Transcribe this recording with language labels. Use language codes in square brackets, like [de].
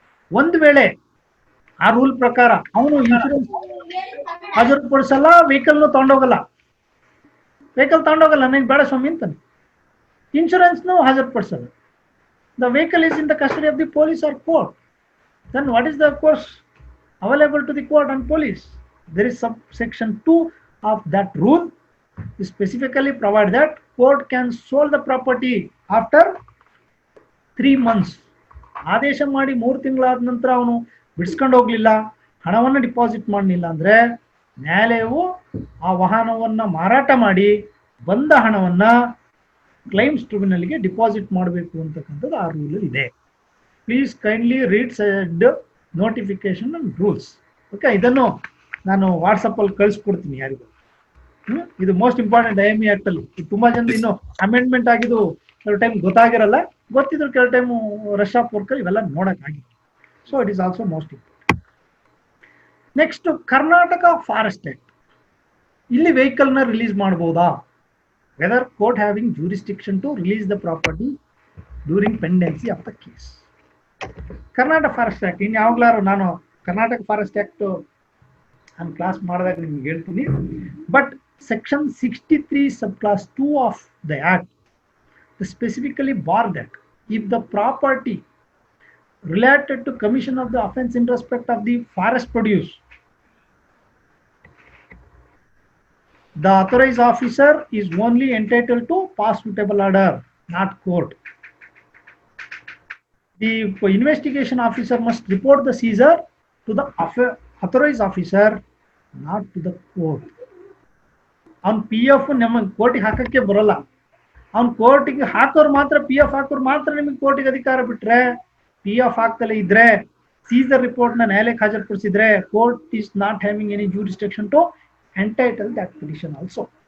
[kn] ಒಂದು ವೇಳೆ ಆ ರೂಲ್ ಪ್ರಕಾರ ಅವನು ಇನ್ಶೂರೆನ್ಸ್ ಹಾಜರುಪಡಿಸಲ್ಲ, ವೆಹಿಕಲ್ನು ತಗೊಂಡೋಗಲ್ಲ, ನನಗೆ ಬೇಡ ಸ್ವಾಮಿ ಅಂತಾನೆ, ಇನ್ಶೂರೆನ್ಸ್ನು ಹಾಜರುಪಡಿಸಲ್ಲ, [en] The vehicle is in the custody of the police or court, then what is the course available to the court and police? There is subsection 2 of that rule specifically provide that court can sold the property after 3 months. [kn] ಆದೇಶ ಮಾಡಿ 3 ತಿಂಗಳಾದ ನಂತರ ಅವನು ಬಿಡಿಸ್ಕೊಂಡು ಹೋಗ್ಲಿಲ್ಲ, ಹಣವನ್ನು deposit ಮಾಡಲಿಲ್ಲ ಅಂದ್ರೆ ನ್ಯಾಯಾಲಯವು ಆ ವಾಹನವನ್ನ ಮಾರಾಟ ಮಾಡಿ ಬಂದ ಹಣವನ್ನ ಕ್ಲೈಮ್ಸ್ ಟ್ರಿಬ್ಯುನಲ್ಗೆ ಡಿಪಾಸಿಟ್ ಮಾಡಬೇಕು ಅಂತಕ್ಕಂಥದ್ದು ಆ ರೂಲ್ ಇದೆ. [en] Please kindly read said notification and rules. [kn] Okay, ಇದನ್ನು ನಾನು ವಾಟ್ಸಪ್ ಅಲ್ಲಿ ಕಳಿಸ್ಕೊಡ್ತೀನಿ ಯಾರಿಗೂ. ಇದು [en] most important [kn] IME ಆಕ್ಟ್ ಅಲ್ಲಿ. ತುಂಬಾ ಜನ ಇನ್ನು ಅಮೆಂಡ್ಮೆಂಟ್ ಆಗಿದ್ದು ಕೆಲವು ಟೈಮ್ ಗೊತ್ತಾಗಿರಲ್ಲ, ಗೊತ್ತಿದ್ರು ಕೆಲವು ಟೈಮ್ ರಶ್ ಆಫ್ ವರ್ಕ್ ಇವೆಲ್ಲ ನೋಡಕ್ ಆಗಿದೆ. [en] So it is also most important. Next Karnataka forest act. [kn] ಇಲ್ಲಿ ವೆಹಿಕಲ್ ನ ರಿಲೀಸ್ ಮಾಡಬಹುದಾ? [en] Whether court having jurisdiction to release the property during pendency of the case. [kn] Karnataka forest act ಇನ್ನು ಯಾವಾಗ್ಲಾರು ನಾನು ಕರ್ನಾಟಕ ಫಾರೆಸ್ಟ್ ಆಕ್ಟ್ ನಾನು class ಮಾಡಿದಾಗ ನಿಮ್ಗೆ ಹೇಳ್ತೀನಿ. [en] But section 63 sub clause 2 of the act specifically bar that if the property related to commission of the offense in respect of the forest produce, the authorized officer is only entitled to pass suitable order, not court. The investigation officer must report the seizure to the authorized officer, not to the court. [kn] On PF ನಮಗೆ ಕೋರ್ಟಿಗೆ ಹಾಕಕ್ಕೆ ಬರಲ್ಲ. ಅವ್ನು ಕೋರ್ಟಿಗೆ ಹಾಕೋರು ಮಾತ್ರ, PF ಹಾಕೋರು ಮಾತ್ರ ನಿಮಗೆ ಕೋರ್ಟಿಗೆ ಅಧಿಕಾರ ಬಿಟ್ರೆ, PF ಹಾಕ್ತಲೇ ಇದ್ರೆ ಸೀಸರ್ ರಿಪೋರ್ಟ್ ನ ನ್ಯಾಯಾಲಯಕ್ಕೆ ಹಾಜರುಪಡಿಸಿದ್ರೆ [en] Court is not having any jurisdiction to entitle that petition also.